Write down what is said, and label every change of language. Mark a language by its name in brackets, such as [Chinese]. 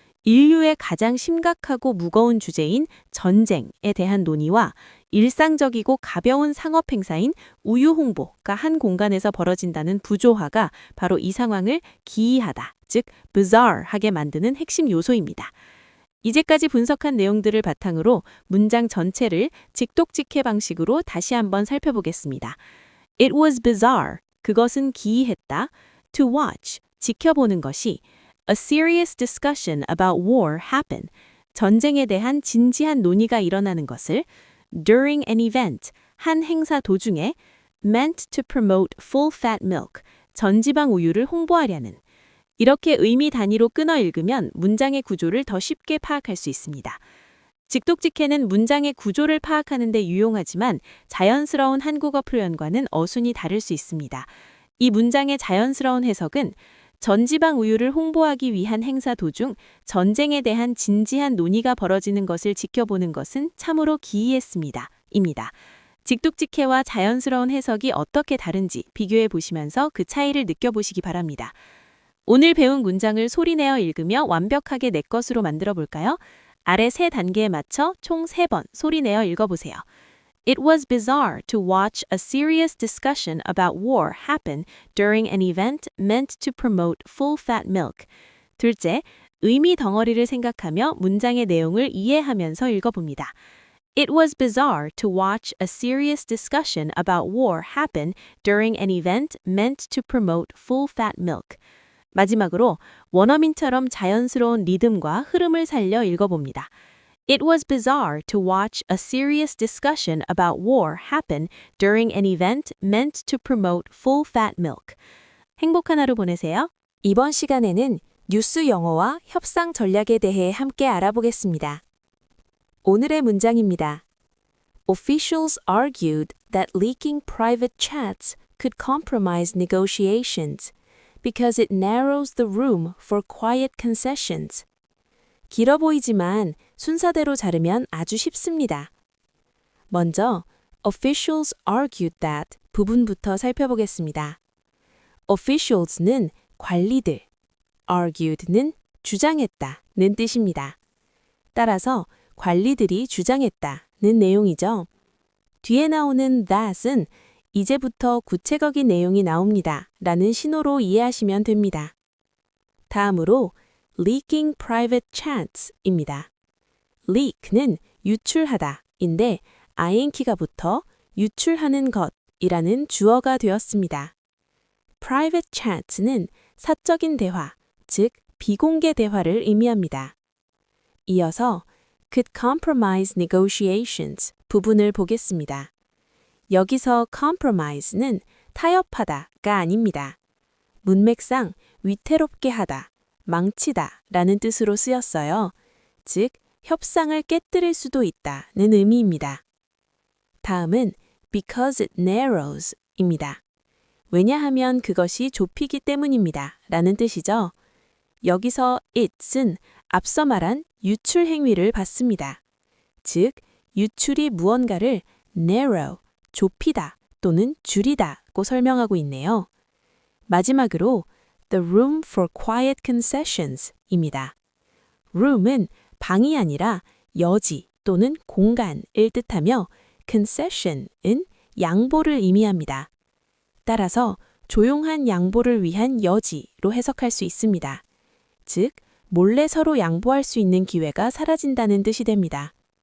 [Korean] 인류의 가장 심각하고 무거운 주제인 전쟁에 대한 논의와 일상적이고 가벼운 상업 행사인 우유 홍보가 한 공간에서 벌어진다는 부조화가 바로 이 상황을 기이하다, 즉 bizarre하게 만드는 핵심 요소입니다. 이제까지 분석한 내용들을 바탕으로 문장 전체를 직독직해 방식으로 다시 한번 살펴보겠습니다. [English] It was bizarre. [Korean] 그것은 기이했다. [English] To watch. [Korean] 지켜보는 것이 [English] A serious discussion about war happened. [Korean] 전쟁에 대한 진지한 논의가 일어나는 것을 [English] during an event. [Korean] 한 행사 도중에 [English] meant to promote full fat milk. [Korean] 전지방 우유를 홍보하려는. 이렇게 의미 단위로 끊어 읽으면 문장의 구조를 더 쉽게 파악할 수 있습니다. 직독직해는 문장의 구조를 파악하는 데 유용하지만 자연스러운 한국어 표현과는 어순이 다를 수 있습니다. 이 문장의 자연스러운 해석은 전지방 우유를 홍보하기 위한 행사 도중 전쟁에 대한 진지한 논의가 벌어지는 것을 지켜보는 것은 참으로 기이했습니다. 입니다. 직독직해와 자연스러운 해석이 어떻게 다른지 비교해 보시면서 그 차이를 느껴보시기 바랍니다. 오늘 배운 문장을 소리내어 읽으며 완벽하게 내 것으로 만들어 볼까요? 아래 세 단계에 맞춰 총 3번 소리내어 읽어보세요. [English] It was bizarre to watch a serious discussion about war happen during an event meant to promote full fat milk. [Korean] 둘째, 의미 덩어리를 생각하며 문장의 내용을 이해하면서 읽어봅니다. [English] It was bizarre to watch a serious discussion about war happen during an event meant to promote full fat milk. [Korean] 마지막으로 원어민처럼 자연스러운 리듬과 흐름을 살려 읽어봅니다. [English] It was bizarre to watch a serious discussion about war happen during an event meant to promote full fat milk. [Korean] 행복한 하루 보내세요. 이번 시간에는 뉴스 영어와 협상 전략에 대해 함께 알아보겠습니다. 오늘의 문장입니다. [English] Officials argued that leaking private chats could compromise negotiations because it narrows the room for quiet concessions. [Korean] 길어 보이지만 순서대로 자르면 아주 쉽습니다. 먼저 [English] officials argued that [Korean] 부분부터 살펴보겠습니다. officials는 관리들, argued는 주장했다는 뜻입니다. 따라서 관리들이 주장했다는 내용이죠. 뒤에 나오는 that은 이제부터 구체적인 내용이 나옵니다. 라는 신호로 이해하시면 됩니다. 다음으로 [English] leaking private chats [Korean] 입니다. leak는 유출하다 인데 ing가 붙어 유출하는 것이라는 주어가 되었습니다. private chats는 사적인 대화, 즉 비공개 대화를 의미합니다. 이어서 [English] could compromise negotiations [Korean] 부분을 보겠습니다. 여기서 compromise는 타협하다가 아닙니다. 문맥상 위태롭게 하다, 망치다 라는 뜻으로 쓰였어요. 즉, 협상을 깨뜨릴 수도 있다는 의미입니다. 다음은 [English] because it narrows [Korean] 입니다. 왜냐하면 그것이 좁히기 때문입니다. 라는 뜻이죠. 여기서 it은 앞서 말한 유출 행위를 받습니다. 즉, 유출이 무언가를 narrow, 좁히다 또는 줄이다고 설명하고 있네요. 마지막으로 [English] the room for quiet concessions [Korean] 입니다. room은 방이 아니라 여지 또는 공간을 뜻하며 concession은 양보를 의미합니다. 따라서 조용한 양보를 위한 여지로 해석할 수 있습니다. 즉, 몰래 서로 양보할 수 있는 기회가 사라진다는 뜻이 됩니다.